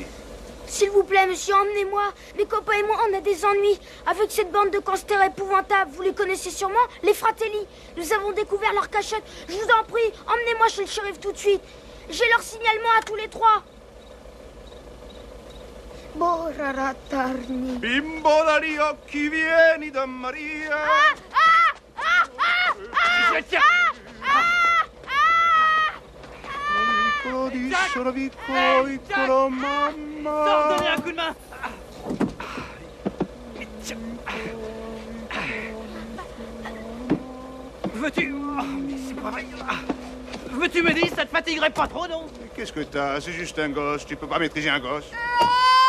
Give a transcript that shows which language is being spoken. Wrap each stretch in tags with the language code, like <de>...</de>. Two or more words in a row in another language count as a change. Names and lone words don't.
<fr>S'il vous plaît, monsieur, emmenez-moi. Mes copains et moi, on a des ennuis. Avec cette bande de gangsters épouvantables, vous les connaissez sûrement, les Fratelli. Nous avons découvert leur cachette. Je vous en prie, emmenez-moi chez le shérif tout de suite. J'ai leur signalement à tous les trois. Boraratarni.</fr> <it>Bimbola di occhi, vieni da Maria. Piccolo discolo, piccolo, mamma.</it> <fr>Sors, donnez un coup de main. Veux-tu... Oh, mais c'est pas vrai. Veux-tu me dire, ça te fatiguerait pas trop, non? Qu'est-ce que t'as? C'est juste un gosse, tu peux pas maîtriser un gosse.</fr>